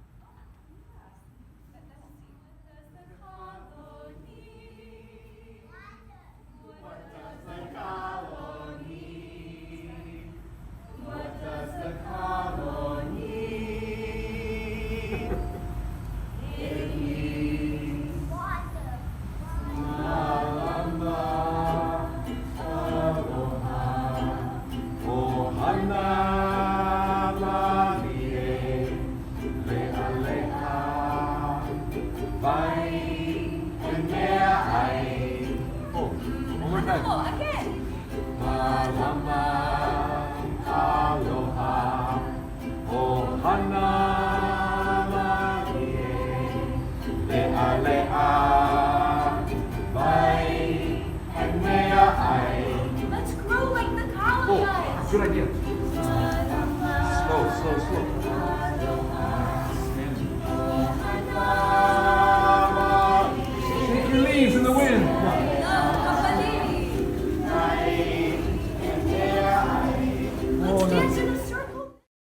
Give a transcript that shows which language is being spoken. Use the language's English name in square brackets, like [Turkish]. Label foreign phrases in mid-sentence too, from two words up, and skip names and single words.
[English] What does the kalo need? It means [Hawaiian] malama, aloha, ohana, malie, le'aleha, vai, [English] and [Hawaiian] mea ai. [English] Oh, one more time. Oh, again. [Hawaiian] Malama, aloha, ohana, malie, le'aleha, vai, and mea ai. [English] Let's grow like the cow Oh, does. good idea. Slow. Shake your leaves in the wind. Let's dance in a circle.